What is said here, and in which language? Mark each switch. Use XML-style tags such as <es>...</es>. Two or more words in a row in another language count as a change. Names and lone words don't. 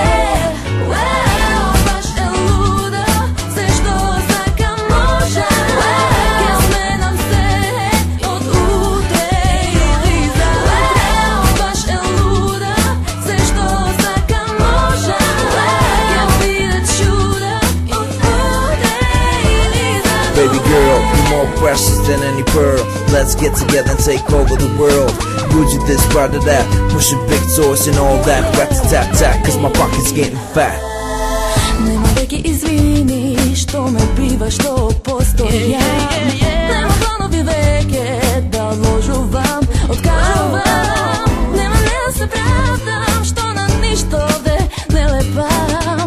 <mk>Баш е луда, се што сакам можам. Ке сменам се од утре или задутре. Баш е луда, се што сакам можам. Ке видат чуда од утре или задутре.</mk> <en>Baby girl, you're more precious than any pearl. Let's get together and take over the world. You do this, brother that, pushing big toys and all that. Rat tap tap, cause my pocket's getting fat.</en> <mk>Нема веќе извини, што ме бива, што постојам. Нема планови веќе да ложувам, откажувам. Нема не да се правдам, што на ништо овде не лепам.</mk>